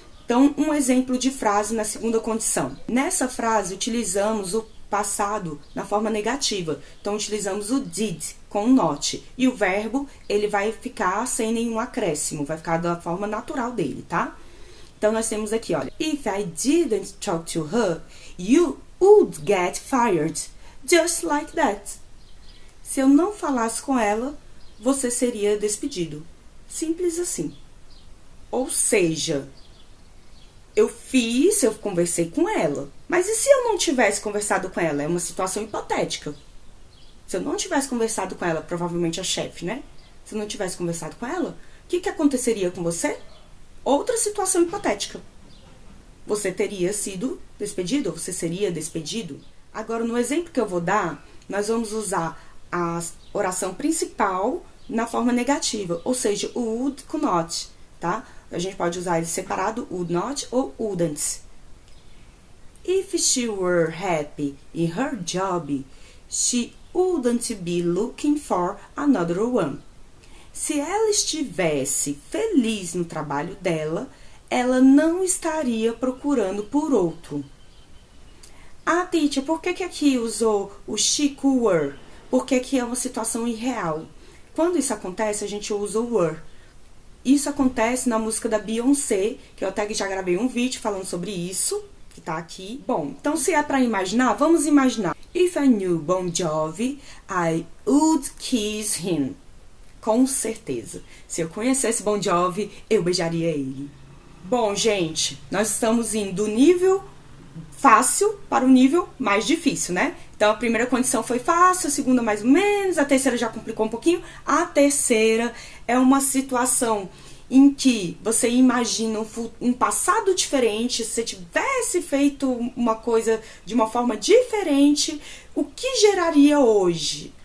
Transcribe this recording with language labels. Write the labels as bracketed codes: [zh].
[pt] Então, um exemplo de frase na segunda condição. Nessa frase, utilizamos o passado na forma negativa. Então, utilizamos o did com o not. E o verbo, ele vai ficar sem nenhum acréscimo, vai ficar da forma natural dele, tá? Então, nós temos aqui, olha. [en] If I didn't talk to her, you would get fired. Just like that. [pt] Se eu não falasse com ela, você seria despedido. Simples assim. Ou seja, eu conversei com ela. Mas e se eu não tivesse conversado com ela? É uma situação hipotética. Se eu não tivesse conversado com ela, provavelmente a chefe, né? Se eu não tivesse conversado com ela, o que aconteceria com você? Outra situação hipotética. Você teria sido despedido, ou você seria despedido. Agora, no exemplo que eu vou dar, nós vamos usar a oração principal na forma negativa, ou seja, o would com not, tá? A gente pode usar ele separado, would not ou wouldn't. [en] If she were happy in her job, she wouldn't be looking for another one. [pt] Se ela estivesse feliz no trabalho dela, ela não estaria procurando por outro. Ah, teacher, por que aqui usou o [en] she could were? [pt] Porque aqui é uma situação irreal. Quando isso acontece, a gente usa o were. Isso acontece na música da Beyoncé, que eu até já gravei um vídeo falando sobre isso, que tá aqui. Bom, então se é pra imaginar, vamos imaginar. [en] If I knew Bon Jovi, I would kiss him. [pt] Com certeza. Se eu conhecesse Bon Jovi, eu beijaria ele. Bom, gente, nós estamos indo do nível fácil para o nível mais difícil, né? Então, a primeira condição foi fácil, a segunda mais ou menos, a terceira já complicou um pouquinho. A terceira é uma situação em que você imagina um passado diferente, se você tivesse feito uma coisa de uma forma diferente, o que geraria hoje?